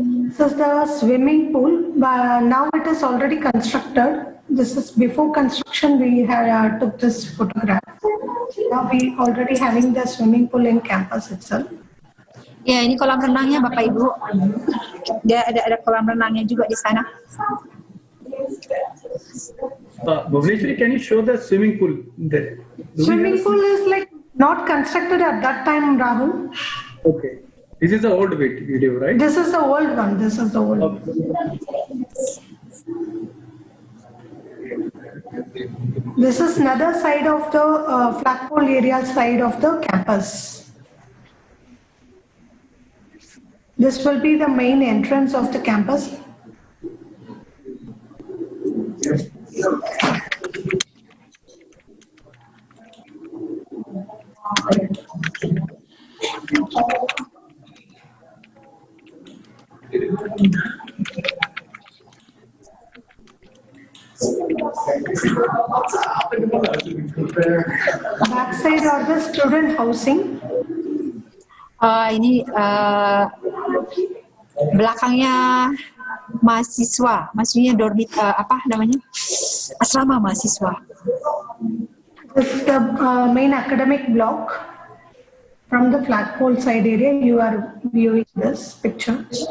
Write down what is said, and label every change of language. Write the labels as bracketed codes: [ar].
[en] This is the swimming pool. Now it is already constructed. This is before construction. We had took this photograph. Now we already having the swimming pool in campus itself. [id] Ya, ini kolam renangnya Bapak Ibu. Dia ada kolam renangnya juga di sana. [en] Bhuvneshwari, can you show the swimming pool there? Swimming pool is like not constructed at that time, Rahul. Okay. This is the old video, right? This is the old one. This is the old one. This is another side of the flagpole area side of the campus. This will be the main entrance of the campus. Backside are the student housing. [id] Ini belakangnya mahasiswa, maksudnya apa namanya, asrama mahasiswa. [en] This is the main academic block. From the flagpole side area, you are viewing this picture.